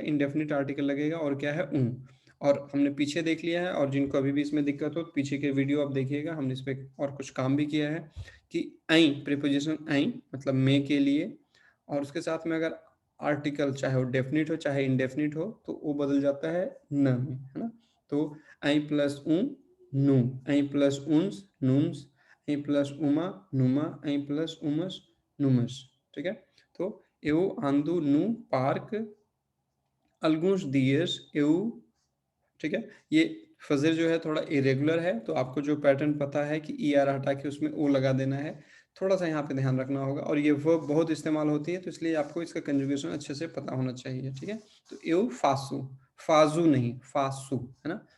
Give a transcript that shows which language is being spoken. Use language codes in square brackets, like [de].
[hi] Indefinite article लगेगा, और क्या है? और हमने पीछे देख लिया है, और जिनको अभी भी इसमें दिक्कत हो पीछे के वीडियो आप देखिएगा, हमने इस पर और कुछ काम भी किया है कि आई प्रीपोजिशन आई मतलब मे के लिए, और उसके साथ में अगर आर्टिकल चाहे वो डेफिनिट हो चाहे इंडेफिनिट हो तो वो बदल जाता है न में, है ना? तो आई प्लस नू, आई प्लस उन्स नूम्स, आई प्लस उमा नुमा, आई प्लस उमस नुमस, ठीक है? तो [pt] eu ando no parque alguns dias, eu, [hi] ठीक है? ये फजर जो है थोड़ा इरेगुलर है, तो आपको जो पैटर्न पता है कि ई आर हटा के उसमें ओ लगा देना है, थोड़ा सा यहाँ पे ध्यान रखना होगा, और ये वर्ब बहुत इस्तेमाल होती है, तो इसलिए आपको इसका कंजुगेशन अच्छे से पता होना चाहिए, ठीक है? तो [pt] एव फासू, [hi] फाजू नहीं फासू, है ना?